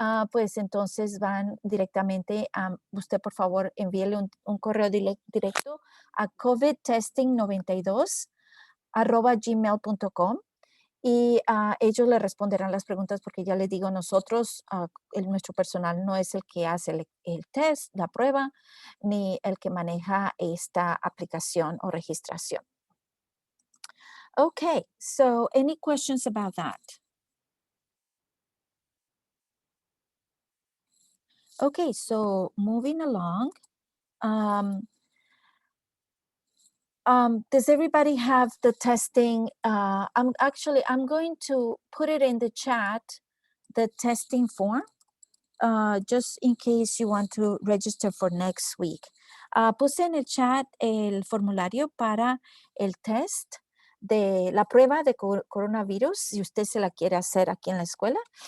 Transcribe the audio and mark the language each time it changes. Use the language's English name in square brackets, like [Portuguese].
[Spanish] pues entonces van directamente a usted, por favor, envíele un correo directo a covidtesting92@gmail.com y ellos le responderán las preguntas porque ya les digo, nosotros, nuestro personal no es el que hace el test, la prueba, ni el que maneja esta aplicación o registración. [English] Okay, so any questions about that? Okay, so moving along. Um, does everybody have the testing? I'm going to put it in the chat, the testing form, just in case you want to register for next week. [Spanish] Puse en el chat el formulario para el test de la prueba de coronavirus, si usted se la quiere hacer aquí en la escuela.